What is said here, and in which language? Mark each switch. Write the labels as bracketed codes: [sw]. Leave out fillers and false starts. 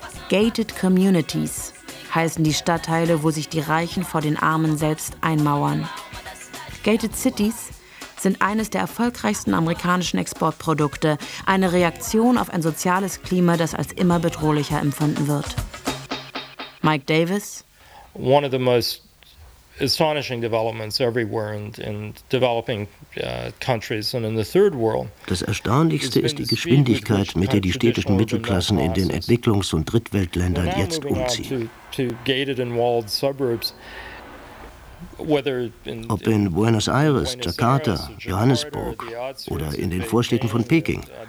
[de] Gated Communities heißen die Stadtteile, wo sich die Reichen vor den Armen selbst einmauern. Gated Cities sind eines der erfolgreichsten amerikanischen Exportprodukte, eine Reaktion auf ein soziales Klima, das als immer bedrohlicher empfunden wird. Mike Davis. [en] One of the most astonishing developments everywhere in developing countries and in the third world. [de] Das Erstaunlichste ist die Geschwindigkeit, mit der die städtischen Mittelklassen in den Entwicklungs- und Drittweltländern jetzt umziehen. [en] To gated and walled suburbs. [de] Ob in Buenos Aires, Jakarta, Johannesburg oder in den Vorstädten von Peking.